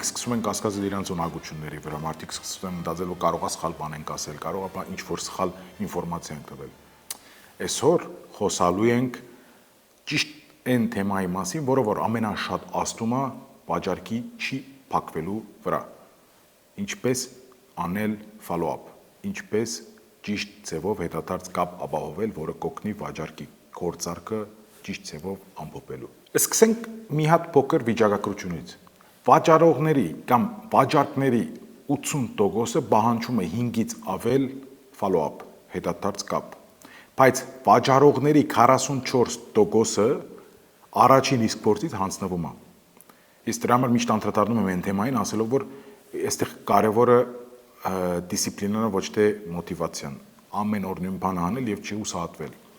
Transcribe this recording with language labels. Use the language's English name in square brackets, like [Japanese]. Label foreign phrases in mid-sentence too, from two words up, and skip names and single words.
[Armenian] սկսում են կասկածել իրենց ունակությունների վրա, մարդիկ սկսում են մտածել, որ կարող է սխալ բան ենք ասել, կարող է ինչ որ սխալ ինֆորմացիա ենք տվել։ Այսօր խոսալու ենք ճիշտ այն թեմայի մասին, որը որ ամենաշատ աստում է վաճառքի չի փակվելու վրա։ Ինչպես անել follow-up, ինչպես ճիշտ ձևով հետադարձ կապ ապահովել, որը կօգնի վաճառքի գործարքը ճիշտ ձևով ամփոփելու։ Սկսենք մի հատ փոքր վիճակագրությունից։ Վաճառողների կամ վաճառքների 80%-ը պահանջում է 5-ից ավել follow-up, հետադարձ կապ։ Բայց վաճառողների 44%-ը առաջին իսկ փորձից հանձնվում է։ Իսկ դրա համար միշտ անդրադառնում եմ այն թեմային, ասելով, որ այստեղ կարևորը դիսցիպլինան է, ոչ թե մոտիվացիան։ Ամեն օր նույն բանը անել եւ չհուսահատվել։